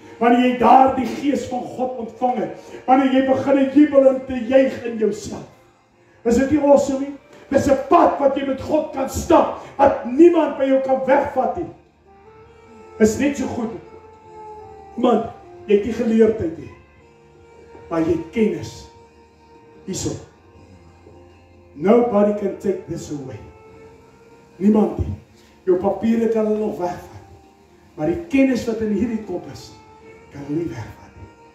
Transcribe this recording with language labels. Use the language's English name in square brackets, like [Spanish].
[Afrikaans] Wanneer jy daar die Gees van God ontvang het. Wanneer jy begin jubel en te juig in jouself. Is dit nie awesome nie? Dis 'n pad wat jy met God kan stap, wat niemand by jou kan wegvat nie. Is net so goed. Man, jy het die geleerdheid nie. Maar jy het kennis. Hierso. [English] Nobody can take this away. [Afrikaans] Niemand nie. Jou papiere kan hulle nog wegvat. Maar die kennis wat in hierdie kop is, kan hulle nie wegvat nie.